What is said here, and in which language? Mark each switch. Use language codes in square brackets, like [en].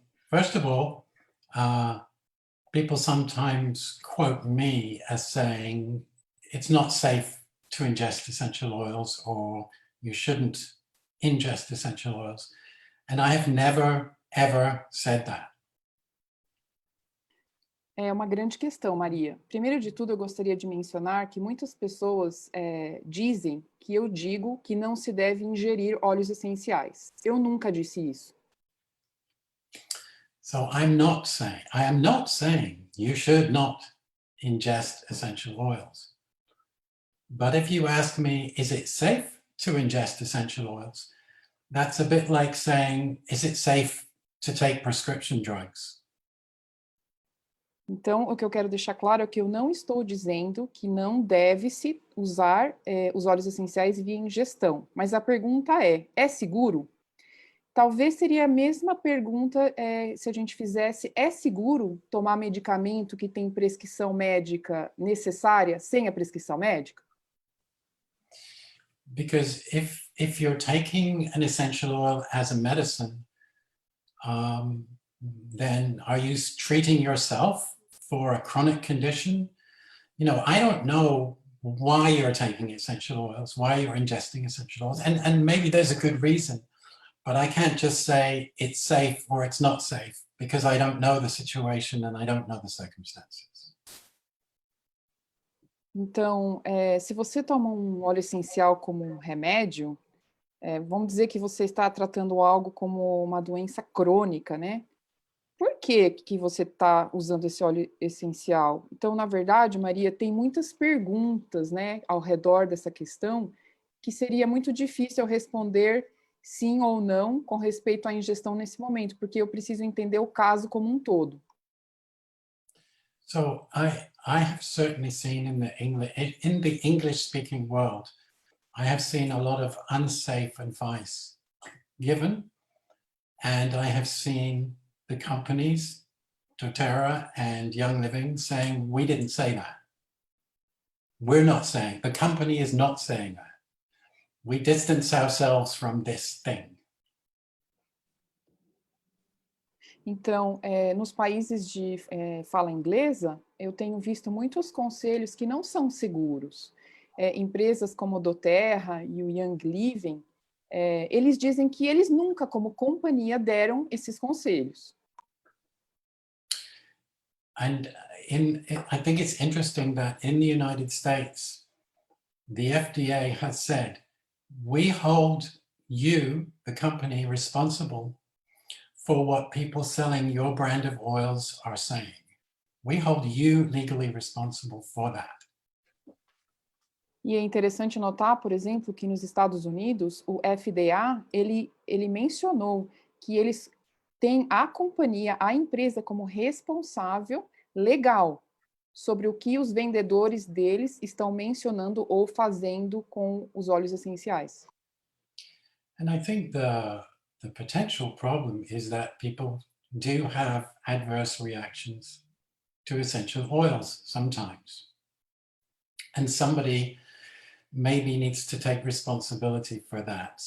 [en] First of all, people sometimes quote me as saying it's not safe to ingest essential oils, or you shouldn't ingest essential oils. And I have never, ever said that. [pt] É uma grande questão, Maria. Primeiro de tudo, eu gostaria de mencionar que muitas pessoas dizem que eu digo que não se deve ingerir óleos essenciais. Eu nunca disse isso. [en] So I am not saying you should not ingest essential oils. But if you ask me, is it safe to ingest essential oils? That's a bit like saying, is it safe to take prescription drugs? [pt] Então, o que eu quero deixar claro é que eu não estou dizendo que não deve-se usar os óleos essenciais via ingestão, mas a pergunta é seguro? Talvez seria a mesma pergunta se a gente fizesse, é seguro tomar medicamento que tem prescrição médica necessária sem a prescrição médica? [en] Because if you're taking an essential oil as a medicine, then are you treating yourself for a chronic condition? You know, I don't know why you're taking essential oils, why you're ingesting essential oils, and maybe there's a good reason, but I can't just say it's safe or it's not safe because I don't know the situation and I don't know the circumstances. [pt] Então, se você toma um óleo essencial como um remédio, vamos dizer que você está tratando algo como uma doença crônica, né? Por que você está usando esse óleo essencial? Então, na verdade, Maria, tem muitas perguntas, né, ao redor dessa questão que seria muito difícil eu responder sim ou não com respeito à ingestão nesse momento, porque eu preciso entender o caso como um todo. [en] So I have certainly seen in the English-speaking world, I have seen a lot of unsafe advice given, And I have seen the companies, doTERRA and Young Living, saying, we didn't say that. We're not saying, the company is not saying that. We distance ourselves from this thing. [pt] Então, nos países de fala inglesa, eu tenho visto muitos conselhos que não são seguros. Empresas como a doTERRA e o Young Living, eles dizem que eles nunca, como companhia, deram esses conselhos. [en] And I think it's interesting that in the United States, the FDA has said, we hold you, the company, responsible for what people selling your brand of oils are saying. We hold you legally responsible for that. [pt] E é interessante notar, por exemplo, que nos Estados Unidos, o FDA, ele mencionou que eles têm a companhia, a empresa como responsável legal sobre o que os vendedores deles estão mencionando ou fazendo com os óleos essenciais. [en] And I think the potential problem is that people do have adverse reactions to essential oils sometimes. And somebody maybe needs to take responsibility for that.